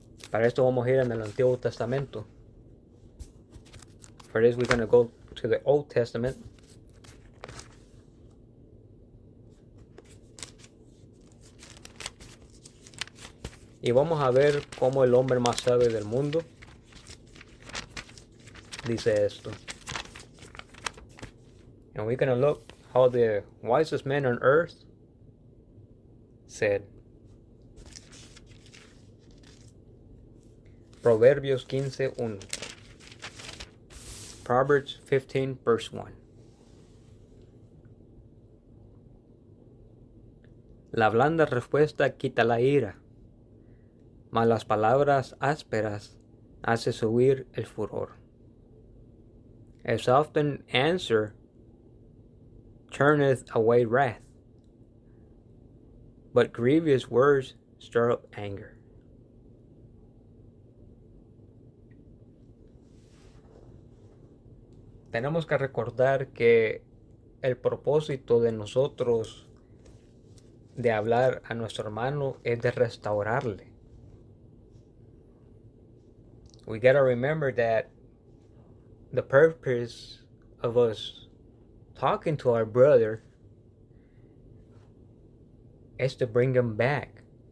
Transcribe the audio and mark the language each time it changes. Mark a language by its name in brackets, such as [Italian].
[Spanish] Para esto vamos a ir en el Antiguo Testamento. [English] For this we're going to go to the Old Testament. [Spanish] Y vamos a ver cómo el hombre más sabio del mundo dice esto. [English] And we're going to look how the wisest man on earth said. [Spanish] Proverbios 15:1. [English] Proverbs 15, verse 1. [Spanish] La blanda respuesta quita la ira, mas las palabras ásperas hace subir el furor. [English] A softened answer turneth away wrath, but grievous words stir up anger. [Spanish] Tenemos que recordar que el propósito de nosotros de hablar a nuestro hermano es de restaurarle. [English] We gotta remember that the purpose of us talking to our brother is to bring him back.